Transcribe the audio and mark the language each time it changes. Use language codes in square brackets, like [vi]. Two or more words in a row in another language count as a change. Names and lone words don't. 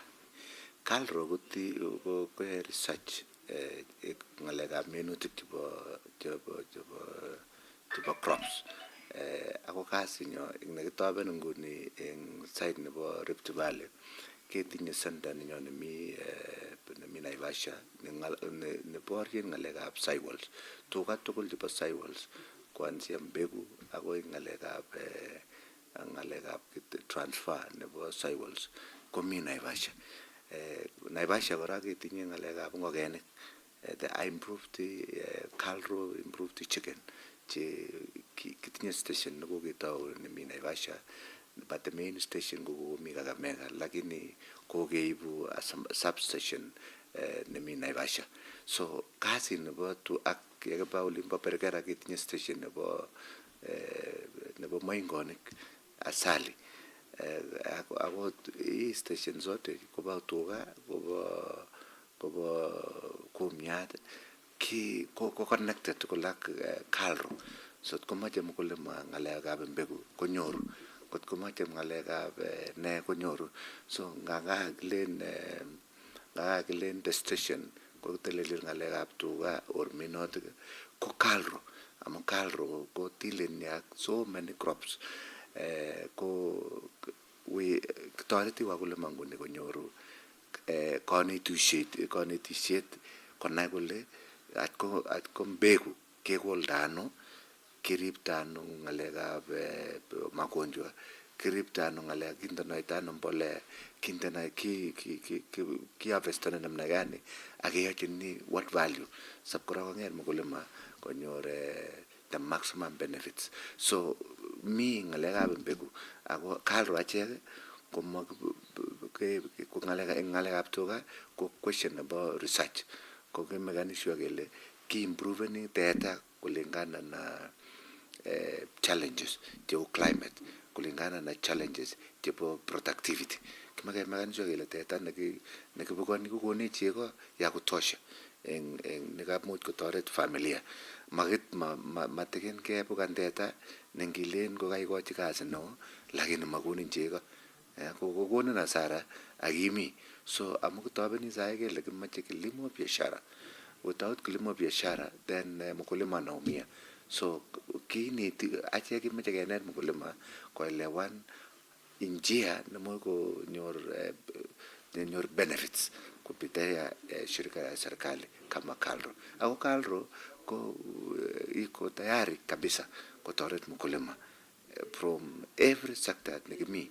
[kln] KALRO ko research ngalekab minutik chebo crops. Ako kasinyo nekitoben nguni en site nebo Rift Valley ketinye center nenyo nemi Naivasha neborien ngalekab soils. Tuga tugul chebo soils [sw] kuanzia mbegu [kln] akoi ngalekab transfer nebo soils komi Naivasha. Naivasha kora ketinye ngalekab ngokenik. [en] The improved KALRO improved chicken [kln] che kitinye station nekoketau nemi Naivasha, [en] but the main station [kln] kokomi Kakamega lakini kokeibu substation nemi Naivasha. So kasi nebo tu ak yekeba olimbo Perkera ketinye station nebo moingonik asali. Ako [sw] hii station zote [kln] koba tuga koba kumiat ko connected kulak KALRO. So komache mkulima ngalekab mbegu konyoru, kot komache ngalekab ne konyoru. So ngaga kilen [en] the station [kln] ko teleli ngalekab tuga or minutik ko KALRO. Ama KALRO ko dealing ak [en] so many crops. [kln] Ko toreti wakulima nguni konyoru kanetisiet konai kole atko mbegu kekolda ano, kiripta ano ngalekab magonjwa, kiripta ano ngalek kindonoita ano mbolea, kindona ki harvestane [sw] namna gani [kln] akeyachini [en] what value [kln] sab kora konget mkulima konyor [en] the maximum benefits. [kln] So mi ngalekab mbegu ako KALRO achek ko ngalekab tuga ko [en] question about research [kln] ko kemekan sure kele ki improveni teta [sw] kulingana na challenges [kln] chebo climate, [sw] kulingana na challenges [kln] chebo productivity. Kemekan sure kele teta nekibukoni kokone chego [sw] ya kutosha [kln] nekamuch kotoret familia. Mateken kebukan teta nengilen kokaikochi kasi neo lakini makonin chego kokonin hasara akimi. So amu kitobeni sae kele kimache [sw] kilimo biashara. [kln] Without [sw] kilimo biashara [kln] then mkulima anaumia. So kineti achek kimache kenet mkulima koelewan njia nemoe konyor benefits [sw] kupitia shirika ya serikali kama KALRO. [kln] Ako KALRO ko [sw] iko tayari kabisa kutoret mkulima [en] from every sector [kln] nekimi.